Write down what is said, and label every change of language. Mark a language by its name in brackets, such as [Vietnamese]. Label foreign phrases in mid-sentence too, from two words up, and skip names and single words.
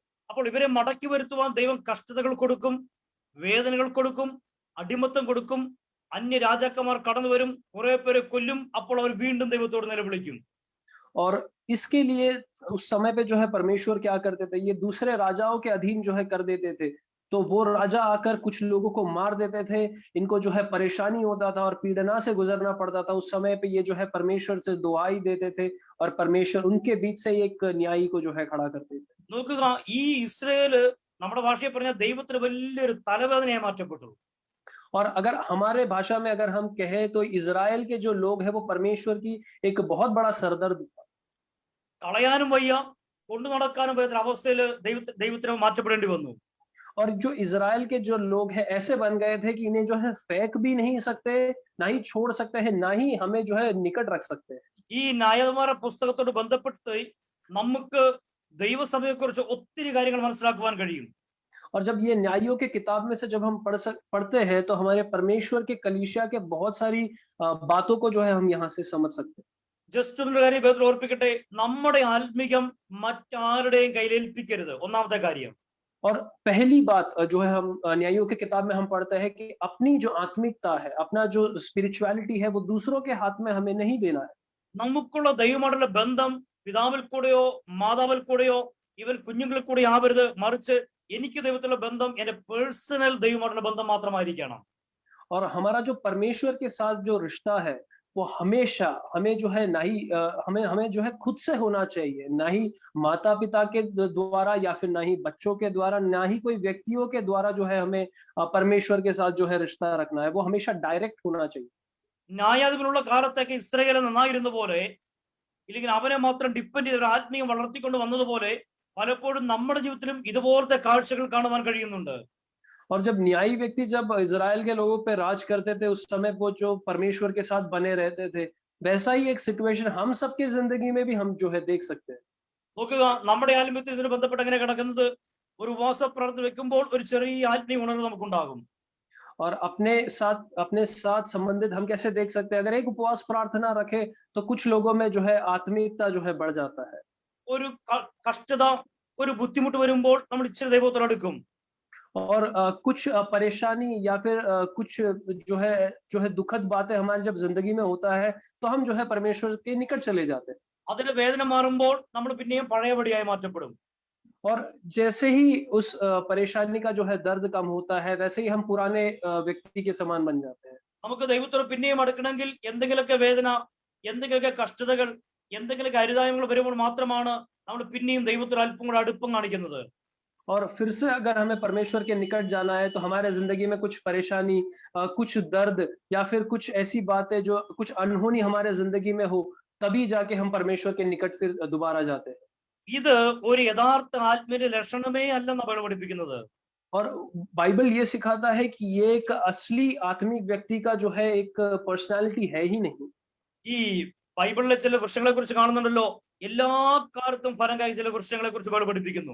[Malayalam] അപ്പോൾ ഇവരെ മടക്കി വരുത്തുവാൻ ദൈവം കഷ്ടതകൾ കൊടുക്കും, വേദനകൾ കൊടുക്കും, അടിമത്തം കൊടുക്കും. അന്യ രാജാക്കന്മാർ കടന്നു വരും, കുറെ പേരെ കൊല്ലും. അപ്പോൾ അവർ വീണ്ടും ദൈവത്തോട് നിലവിളിക്കും. [Hindi] और इसके लिए उस समय पे जो है परमेश्वर क्या करते थे, ये दूसरे राजाओं के अधीन जो है कर देते थे. तो वो राजा आकर कुछ लोगों को मार देते थे, इनको जो है परेशानी होता था और पीड़ना से गुजरना पड़ता था. उस समय पे ये जो है परमेश्वर से दुआई देते थे, और परमेश्वर उनके बीच से एक न्यायी को जो है खड़ा करते थे. [Malayalam] നോക്കുക, ഈ ഇസ്രായേല് നമ്മുടെ ഭാഷയിൽ പറഞ്ഞ ദൈവത്തിന് വലിയൊരു തലവേദനയായി മാറ്റപ്പെട്ടു. [Hindi] और अगर हमारे भाषा में अगर हम कहें तो इज़राइल के जो लोग हैं वो परमेश्वर की एक बहुत बड़ा सरदर्द था. [Malayalam] കളയാനും വയ്യ, കൊണ്ടു നടക്കാനും വയ്യാത്ത അവസ്ഥയിൽ ദൈവത്തിന് മാറ്റപ്പെടേണ്ടി വന്നു. [Hindi] और जो इज़राइल के जो लोग हैं ऐसे बन गए थे कि इन्हें जो है फेंक भी नहीं सकते, ना ही छोड़ सकते हैं, ना ही हमें जो है निकट रख सकते हैं. [Malayalam] ഈ ന്യായമാരുടെ പുസ്തകത്തോട് ബന്ധപ്പെട്ട് നമുക്ക് ദൈവസഭയെക്കുറിച്ച് ഒത്തിരി കാര്യങ്ങൾ മനസ്സിലാക്കുവാൻ കഴിയും. [Hindi] और जब ये न्यायियों के किताब में से जब हम पढ़ते हैं तो हमारे परमेश्वर के कलीसिया के बहुत सारी बातों को जो है हम यहाँ से समझ सकते हैं. [Malayalam] ജസ്റ്റ് ഒരു കാര്യം വേദത്തിൽ ഓർപ്പിക്കട്ടെ, നമ്മുടെ ആത്മികം മറ്റാരുടെയും കയ്യിലേൽപ്പിക്കരുത്. ഒന്നാമത്തെ കാര്യം. [Hindi] और पहली बात जो है हम न्यायियों के किताब में हम पढ़ते हैं कि अपनी जो आत्मिकता है, अपना जो स्पिरिचुअलिटी है, वो दूसरों के हाथ में हमें नहीं देना है. [Malayalam] നമുക്കുള്ള ദൈവമായിട്ടുള്ള ബന്ധം പിതാവിൽ കൂടെയോ മാതാവിൽ കൂടെയോ ഈവൻ കുഞ്ഞുങ്ങളിൽ കൂടി ആവരുത്, മറിച്ച് എനിക്ക് ദൈവത്തിലുള്ള ബന്ധം എന്റെ പേഴ്സണൽ ദൈവമായിട്ടുള്ള ബന്ധം മാത്രമായിരിക്കണം. [Hindi] और हमारा जो परमेश्वर के साथ जो रिश्ता है वो हमेशा हमें जो है ना ही हमें हमें जो है खुद से होना चाहिए, ना ही माता पिता के द्वारा या फिर ना ही बच्चों के द्वारा, ना ही कोई व्यक्तियों के द्वारा जो है हमें परमेश्वर के साथ जो है रिश्ता रखना है, वो हमेशा डायरेक्ट होना चाहिए। [Malayalam] ന്യായാധിപനുള്ള കാലത്തൊക്കെ ഇസ്രായേൽ നന്നായിരുന്ന പോലെ, ഇല്ലെങ്കിൽ അവനെ മാത്രം ഡിപ്പെൻഡ് ചെയ്ത് ആത്മീയം വളർത്തിക്കൊണ്ട് വന്നതുപോലെ പലപ്പോഴും നമ്മുടെ ജീവിതത്തിലും ഇതുപോലത്തെ കാഴ്ചകൾ കാണുവാൻ കഴിയുന്നുണ്ട്. [Hindi] और जब न्यायी व्यक्ति जब इजराइल के लोगों पे राज करते थे उस समय वो जो परमेश्वर के साथ बने रहते थे, वैसा ही एक सिचुएशन हम सबके जिंदगी में भी हम जो है देख सकते हैं। [Malayalam] നോക്കുക, നമ്മുടെ ആത്മീയത്തിൽ ഇതിന് ബന്ധപ്പെട്ട് എങ്ങനെ കിടക്കുന്നത്, ഒരു ഉപവാസ പ്രാർത്ഥന വെക്കുമ്പോൾ ഒരു ചെറിയ ആത്മീയ ഉണർവ് നമുക്കുണ്ടാകും. [Hindi] और अपने साथ संबंधित हम कैसे देख सकते हैं, अगर एक उपवास प्रार्थना रखे तो कुछ लोगों में जो है आत्मीयता जो है बढ़ जाता है। [Malayalam] ഒരു കഷ്ടത, ഒരു ബുദ്ധിമുട്ട് വരുമ്പോൾ നമ്മൾ ഇച്ചിരി ദൈവത്തോട് അടുക്കും. [Hindi] और कुछ परेशानी या फिर कुछ जो है दुखद बातें हमारी जब जिंदगी में होता है तो हम जो है परमेश्वर के निकट चले जाते हैं। [Malayalam] അതിന്റെ വേദന മാറുമ്പോൾ നമ്മൾ പിന്നെയും പഴയപടിയായി മാറ്റപ്പെടും. [Hindi] और जैसे ही उस परेशानी का जो है दर्द कम होता है, वैसे ही हम पुराने व्यक्ति के समान बन जाते हैं। [Malayalam] നമുക്ക് ദൈവത്തോട് പിന്നെയും അടുക്കണമെങ്കിൽ എന്തെങ്കിലുമൊക്കെ വേദന, എന്തെങ്കിലുമൊക്കെ കഷ്ടതകൾ, എന്തെങ്കിലുമൊക്കെ അരുതായ്മകൾ വരുമ്പോൾ മാത്രമാണ് നമ്മൾ പിന്നെയും ദൈവത്തോട് അല്പം കൂടെ അടുപ്പം കാണിക്കുന്നത്. [Hindi] और फिर से अगर हमें परमेश्वर के निकट जाना है तो हमारे जिंदगी में कुछ परेशानी, कुछ दर्द या फिर कुछ ऐसी बातें जो कुछ अनहोनी हमारे जिंदगी में हो, तभी जाके हम परमेश्वर के निकट फिर दोबारा जाते हैं। [Malayalam] ഇത് ഒരു യഥാർത്ഥ ആത്മീയ ലക്ഷണമേ അല്ലെന്ന് ബൈബിൾ പഠിപ്പിക്കുന്നത്. [Hindi] और बाइबल ये सिखाता है कि ये एक असली आत्मिक व्यक्ति का जो है एक पर्सनालिटी है ही नहीं। [Malayalam] ഈ ബൈബിളിലെ ചില വൃക്ഷങ്ങളെ കുറിച്ച് കാണുന്നുണ്ടല്ലോ, എല്ലാ കാലത്തും ഫലം കായ്ക്കുന്ന ചില വൃക്ഷങ്ങളെ കുറിച്ച് ബൈബിൾ പഠിപ്പിക്കുന്നു.